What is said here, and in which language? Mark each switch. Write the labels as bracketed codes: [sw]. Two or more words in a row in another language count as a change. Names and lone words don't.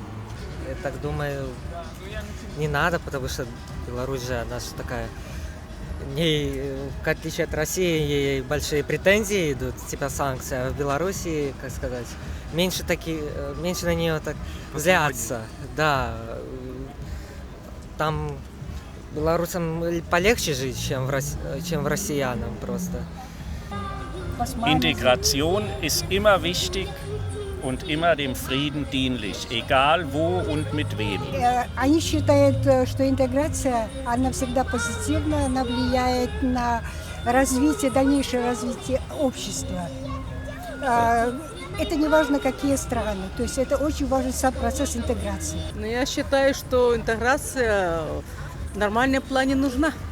[ru] Я так думаю, не надо, потому что Беларусь же, она же такая, в отличие от России, ей большие претензии идут, типа санкции, а в Беларуси, как сказать, меньше на нее так злятся. Да, там белорусам полегче жить, чем россиянам просто. [de] Integration ist immer wichtig und immer dem Frieden dienlich, egal wo und mit wem. [ru] Они считают, что интеграция, она всегда позитивна, она влияет на развитие, дальнейшее развитие общества. Это не важно, какие страны, то есть это очень важен сам процесс интеграции. Но я считаю, что интеграция в нормальном плане нужна.